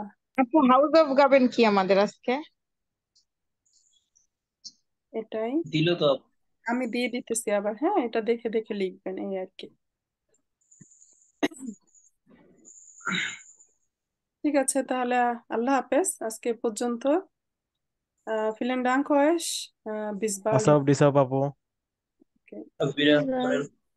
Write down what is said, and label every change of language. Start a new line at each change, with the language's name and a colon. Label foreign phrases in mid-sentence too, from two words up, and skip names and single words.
Bangla: আপু হাউস অফ গাবেন কি আমাদের আজকে? এটাই দিল তো। আমি দিয়ে দিতেছি আবার। হ্যাঁ, এটা দেখে দেখে লিখবেন, এই আর কি। ঠিক আছে, তাহলে আল্লাহ হাফেজ আজকে এ পর্যন্ত।
German: vielen Dank euch, bis bald. আসাব ডিসাব আপু Okay. Auf Wiedersehen.